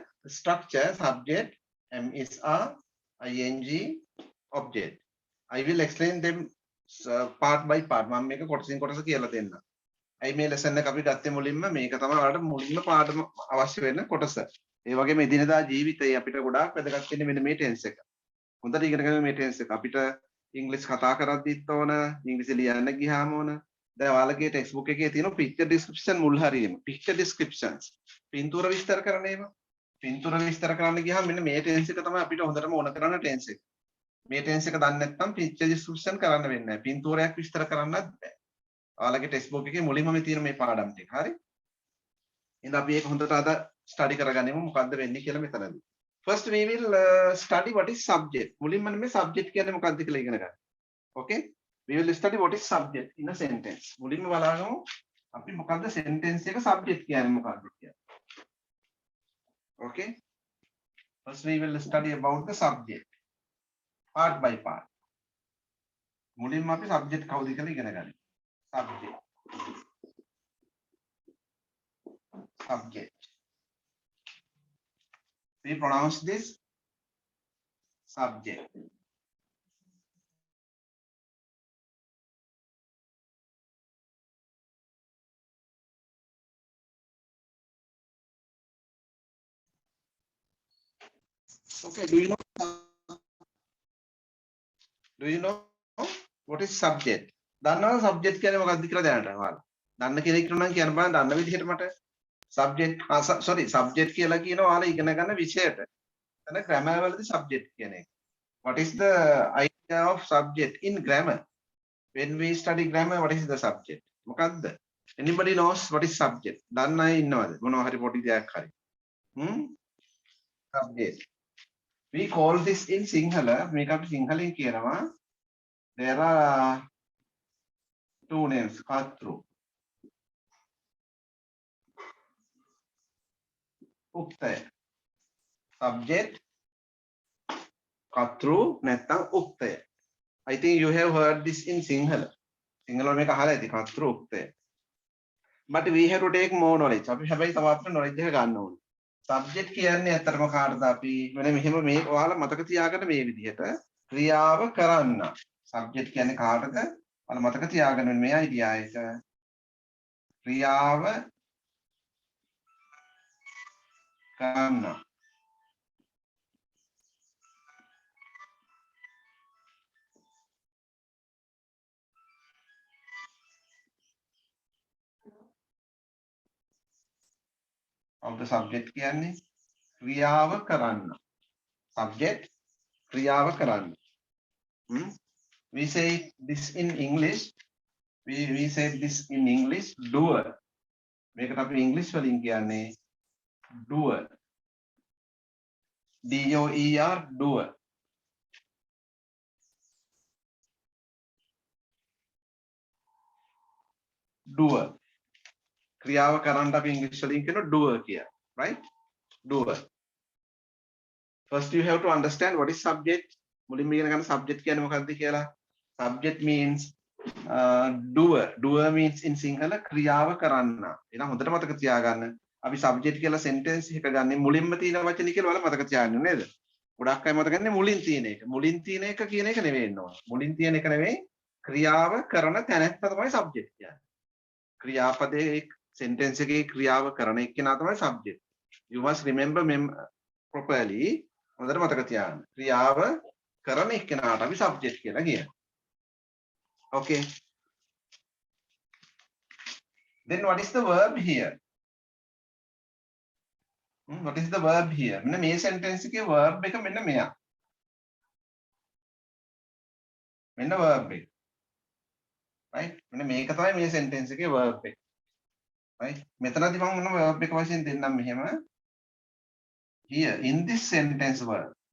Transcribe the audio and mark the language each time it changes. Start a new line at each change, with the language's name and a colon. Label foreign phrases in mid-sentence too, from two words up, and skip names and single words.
English: The structure, subject, M is a ing object. I will explain them part by part.
Sinhala: මම මේක කොටසින් කොටස කියලා දෙන්න. අයි මේ lesson එක අපි ගත්තේ මුලින්ම මේක තමයි ඔයාලට මුලින්ම පාඩම අවශ්‍ය වෙන කොටස. ඒ වගේම එදිනදා ජීවිතේ අපිට ගොඩාක් වැදගත් වෙන්නේ මෙන්න මේ tense එක. හොඳට ඉගෙන ගන්න මේ tense එක. අපිට ඉංග්‍රීසි කතා කරද්දිත් ඕන, ඉංග්‍රීසි ලියන්න ගියාම ඕන. දැන් ඔයාලගේ
English: text book
Sinhala: එකේ තියෙන
English: picture description
Sinhala: මුල් හරියෙම.
English: picture descriptions.
Sinhala: පින්තූර විස්තර කරන ඒවා. පින්තූර විස්තර කරන්න ගියාම මෙන්න මේ tense එක තමයි අපිට හොඳටම ඕන කරන tense එක. මේ tense එක දන්නේ නැත්නම්
English: picture description
Sinhala: කරන්න වෙන්නේ නැහැ. පින්තූරයක් විස්තර කරන්නත් බෑ. ඔයාලගේ
English: text book
Sinhala: එකේ මුලින්ම මේ තියෙන මේ පාඩම් ටික. හරි? එහෙනම් අපි ඒක හොඳට අද ස්ටඩි කරගනිමු මොකද්ද වෙන්නේ කියලා මෙතනදී.
English: First we will study what is subject.
Sinhala: මුලින්ම මේ subject කියන්නේ මොකක්ද කියලා ඉගෙන ගන්න.
English: Okay? We will study what is subject in a sentence.
Sinhala: මුලින්ම බලමු අපි මොකද්ද sentence එක subject කියන්නේ මොකක්ද කියලා.
English: Okay? First we will study about the subject. Part by part.
Sinhala: මුලින්ම අපි subject කවුද කියලා ඉගෙන ගන්න.
English: Subject. Subject. We pronounce this subject. Okay, do you know what is subject?
Sinhala: දන්නවද subject කියන්නේ මොකක්ද කියලා දැනට ඔයාලා? දන්න කෙනෙක් නම් කියන්න බලන්න දන්න විදිහට මට.
English: subject sorry subject
Sinhala: කියලා කියනවා ඔයාලා ඉගෙන ගන්න විෂයට. එතන grammar වලදී subject කියන එක.
English: What is the idea of subject in grammar? When we study grammar, what is the subject?
Sinhala: මොකක්ද?
English: Anybody knows what is subject?
Sinhala: දන්න අය ඉන්නවද? මොනවා හරි පොඩි දෙයක් හරි.
English: Subject. We call this in Sinhala,
Sinhala: මේක අපි සිංහලෙන් කියනවා.
English: There are two names,
Sinhala: කතෘ. උක්තය. Subject, කතෘ නැත්නම් උක්තය.
English: I think you have heard this in Sinhala.
Sinhala: සිංහල මේක අහලා ඇති කතෘ උක්තය.
English: But we have to take more knowledge.
Sinhala: අපි හැබැයි තව අපිට knowledge එක ගන්න ඕනේ. Subject කියන්නේ ඇත්තටම කාටද අපි මෙන්න මෙහෙම මේ ඔයාලා මතක තියාගන්න මේ විදිහට ක්‍රියාව කරන්න. Subject කියන්නේ කාටද? ඔයාලා මතක තියාගන්න මේ idea එක. ක්‍රියාව කරන්න.
English: of the subject
Sinhala: කියන්නේ ක්‍රියාව කරන්න. Subject ක්‍රියාව කරන්න.
English: We say this in English. We say this in English doer.
Sinhala: මේකට අපි English වලින් කියන්නේ doer.
English: D-O-E-R doer. Doer.
Sinhala: ක්‍රියාව කරන්න අපි English වලින් කියන doer කියලා.
English: Right? Doer. First you have to understand what is subject.
Sinhala: මුලින්ම ඉගෙන ගන්න subject කියන්නේ මොකක්ද කියලා.
English: Subject means doer. Doer means in Sinhala
Sinhala: ක්‍රියාව කරන්න. එහෙනම් හොඳට මතක තියාගන්න. අපි subject කියලා sentence එක ගන්නේ මුලින්ම තියෙන වචනේ කියලා ඔයාලා මතක තියාගන්න නේද? ගොඩක් අය මතක ගන්නේ මුලින් තියෙන එක. මුලින් තියෙන එක කියන එක නෙවෙයි එන්න ඕන. මුලින් තියෙන එක නෙවෙයි ක්‍රියාව කරන තැනත්ත තමයි subject කියන්නේ. ක්‍රියාපදයේ sentence එකේ ක්‍රියාව කරන එක්කෙනා තමයි subject.
English: You must remember properly.
Sinhala: හොඳට මතක තියාගන්න. ක්‍රියාව කරන එක්කෙනාට අපි subject කියලා කියනවා.
English: Okay. Then what is the verb here? What is the verb here?
Sinhala: මෙන්න මේ sentence එකේ verb එක මෙන්න මෙයා. මෙන්න verb එක. Right? මෙන්න මේක තමයි මේ sentence එකේ verb එක. Right? මෙතනදී මම මොන verb එක වශයෙන් දෙන්නම් මෙහෙම.
English: Here in this sentence verb.